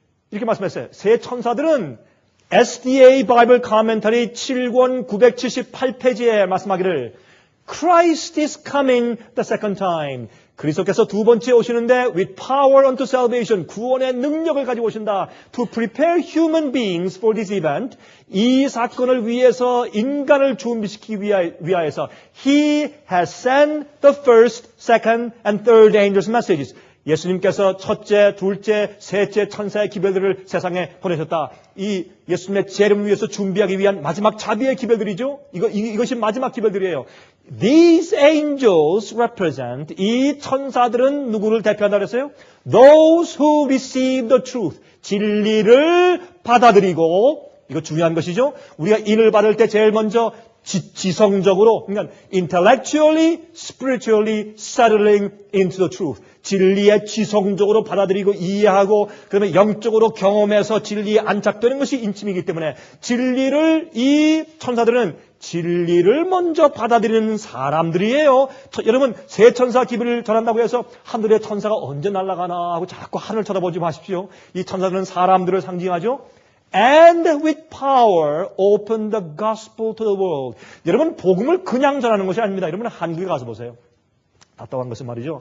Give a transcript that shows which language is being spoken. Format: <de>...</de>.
<ko>이렇게 말씀했어요. 세 천사들은 SDA 바이블 카멘터리 7권 978페이지에 말씀하기를</ko> <en>Christ is coming the second time.</en> <ko>그리스도께서 두 번째 오시는데</ko> <en>with power unto salvation,</en> <ko>구원의 능력을 가지고 오신다.</ko> <en>To prepare human beings for this event.</en> <ko>이 사건을 위해서 인간을 준비시키기 위하여서</ko> <en>He has sent the first, second, and third angels' messages.</en> <ko>예수님께서 첫째, 둘째, 셋째 천사의 기별들을 세상에 보내셨다. 이 예수님의 재림을 위해서 준비하기 위한 마지막 자비의 기별들이죠. 이것이 마지막 기별들이에요.</ko> <en>These angels represent,</en> <ko>이 천사들은 누구를 대표한다 그랬어요?</ko> <en>Those who receive the truth.</en> <ko>진리를 받아들이고, 이거 중요한 것이죠. 우리가 인을 받을 때 제일 먼저 지성적으로, 그러니까</ko> <en>intellectually, spiritually settling into the truth.</en> <ko>진리에 지성적으로 받아들이고 이해하고 그다음에 영적으로 경험해서 진리에 안착되는 것이 인침이기 때문에 진리를 이 천사들은 진리를 먼저 받아들이는 사람들이에요. 여러분 새 천사 기별을 전한다고 해서 하늘의 천사가 언제 날아가나 하고 자꾸 하늘 쳐다보지 마십시오. 이 천사들은 사람들을 상징하죠.</ko> <en>And with power open the gospel to the world.</en> <ko>여러분 복음을 그냥 전하는 것이 아닙니다. 여러분 한국에 가서 보세요. 답답한 것은 말이죠.</ko>